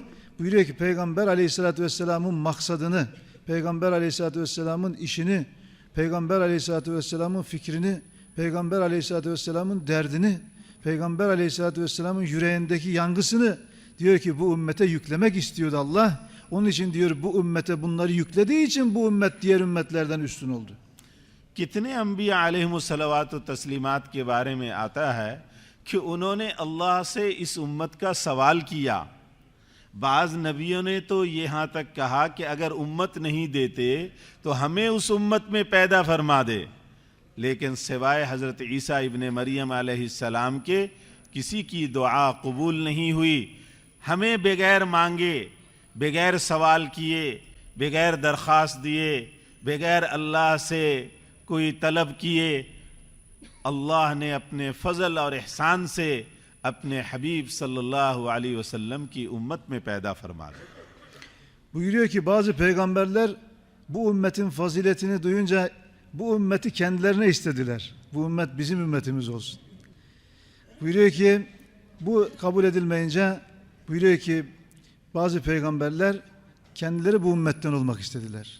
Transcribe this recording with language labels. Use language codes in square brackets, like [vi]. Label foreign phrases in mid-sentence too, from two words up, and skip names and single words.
[tr] Buyuruyor ki Peygamber [ar] عليه الصلاة والسلام [tr] maksadını, Peygamber [ar] عليه الصلاة والسلام [tr] işini, Peygamber [ar] عليه الصلاة والسلام [tr] fikrini, Peygamber [ar] عليه الصلاة والسلام [tr] derdini, Peygamber [ar] عليه الصلاة والسلام [tr] yüreğindeki yangısını diyor ki bu ümmete yüklemek istiyordu Allah. Onun için diyor bu ümmete bunları yüklediği için bu ümmet diğer ümmetlerden üstün oldu. [hi] कितने अम्बिया [ar] عليهم الصلوات والتسليمات [hi] के बारे में आता है कि उन्होंने अल्लाह से इस उम्मत का सवाल किया। बाज़ नबियों ने तो यहाँ तक कहा कि अगर उम्मत नहीं देते तो हमें उस उम्मत में पैदा फरमा दे, लेकिन सिवाय हज़रत ईसा इब्ने मरियम अलैहिस्सलाम के किसी की दुआ कबूल नहीं हुई। हमें बगैर मांगे, बगैर सवाल किए, बगैर दरख्वास्त दिए, बगैर अल्लाह से कोई तलब किए, अल्लाह ने अपने फ़ज़ल और एहसान से अपने हबीब [ar] صلى الله عليه وسلم [hi] की उम्मत में पैदा फरमा दिया। [tr] Buyuruyor ki bazı peygamberler bu ümmetin faziletini duyunca bu ümmeti kendilerine istediler. Bu ümmet bizim ümmetimiz olsun. Buyuruyor ki bu kabul edilmeyince buyuruyor ki bazı peygamberler kendileri bu ümmetten olmak istediler.